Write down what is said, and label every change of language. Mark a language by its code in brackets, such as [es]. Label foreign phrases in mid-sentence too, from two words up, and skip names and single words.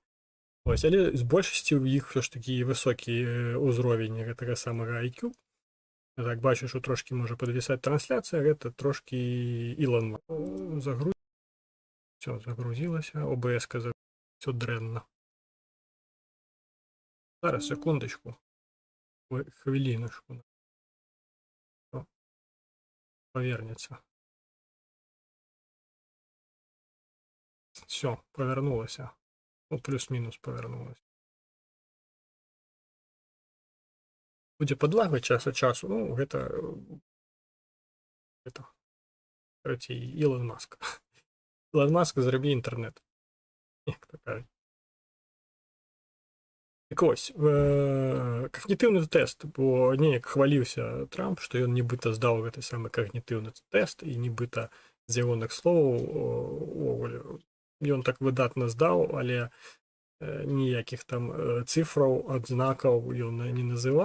[be] Ось, але з большасці ў іх ўсё ж такі высокі ўзровень гэтага самага IQ. Так, бачу, што трошкі можа падвісаць трансляцыя, гэта трошкі Ілон загрузілася, ОБС-ка ўсё дрэнна. [uk] Зараз, секундочку. Хвилиночку. [ru] Повернется. Все, повернулось. Ну, плюс-минус повернулось. [be] Будзе подлагать [ru] час от часу. Ну, это короче, Илон Маск. [uk] Илон Маск, зроби интернет. Як то кажуть. Так ось, [be] когнітыўны тэст, бо неяк хваліўся Трамп, што ён нібыта здаў гэты самы когнітыўны тэст, і нібыта з ягоных словаў ён так выдатна здаў, але ніякіх там цифраў, адзнакаў ён не называў.